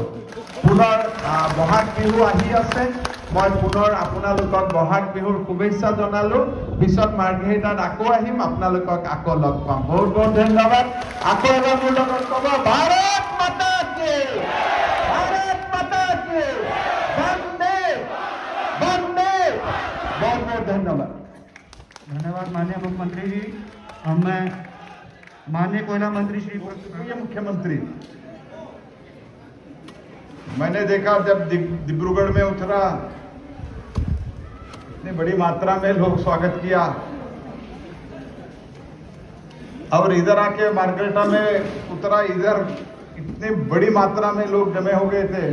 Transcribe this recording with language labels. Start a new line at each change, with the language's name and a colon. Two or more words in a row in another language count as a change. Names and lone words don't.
Assamese: পুনৰ বহাগ বিহু আহি আছে, মই পুনৰ আপোনালোকক বহাগ বিহুৰ শুভেচ্ছা জনালোঁ। পিছত মাৰ্ঘেৰিটাত আকৌ আহিম, আপোনালোকক আকৌ লগ পাম। বহুত বহুত ধন্যবাদ। আকৌ এবাৰ মোৰ লগত ক'ব
Hindi: भारत माता की, भारत माता की, वन्दे वन्दे। बहुत बहुत धन्यवाद। धन्यवाद माननीय मुख्यमंत्री जी। मैं माननीय कोयला मंत्री श्री मुख्यमंत्री, मैंने देखा जब डिब्रूगढ़ में उतरा, इतनी बड़ी मात्रा में लोग स्वागत किया, और इधर आके मार्घेरिटा में उतरा, इधर इतनी बड़ी मात्रा में लोग जमे हो गए थे।